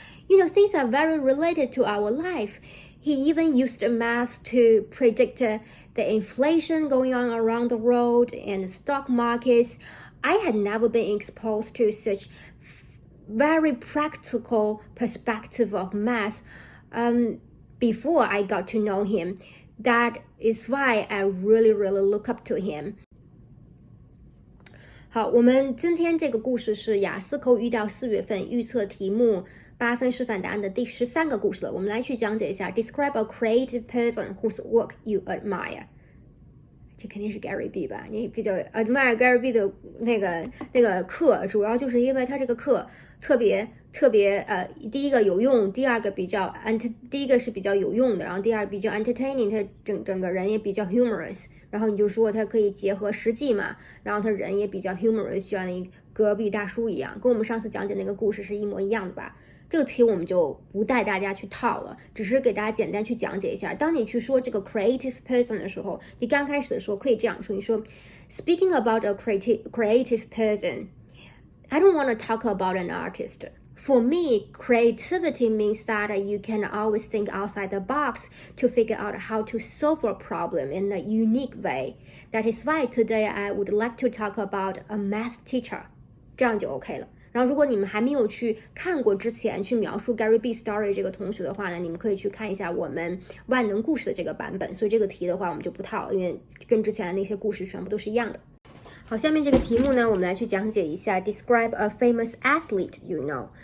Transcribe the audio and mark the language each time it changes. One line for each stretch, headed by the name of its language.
English: You know, things are very related to our life. He even used math to predict the inflation going on around the world and stock markets. I had never been exposed to such very practical perspective of math before I got to know him. That is why I really look up to him.
Chinese: 好，我们今天这个故事是雅思口语1到4月份预测题目8分示范答案的第13个故事了。我们来去讲解一下
English: Describe a creative person whose work you admire。
Chinese: 这肯定是 Gary B 吧？你比较admire Gary B 的那个课，主要就是因为他这个课特别第一个有用，第二个第一个是比较有用的，然后第二比较 entertaining， 他整个人也比较 humorous，然后你就说它可以结合实际嘛，然后他人也比较 humorous， 就像那隔壁大叔一样，跟我们上次讲解那个故事是一模一样的吧。这个题我们就不带大家去套了，只是给大家简单去讲解一下。当你去说这个 creative person 的时候，你刚开始的时候可以这样说，你说
English: Speaking about a creative person, I don't want to talk about an artist. For me, creativity means that you can always think outside the box to figure out how to solve a problem in a unique way. That is why today I would like to talk about a math teacher.
Chinese: 这样就 OK 了。然后如果你们还没有去看过之前去描述 Gary B story 这个同学的话呢，你们可以去看一下我们万能故事的这个版本。所以这个题的话我们就不套了，因为跟之前的那些故事全部都是一样的。好，下面这个题目呢，我们来去讲解一下
English: Describe a famous athlete you know。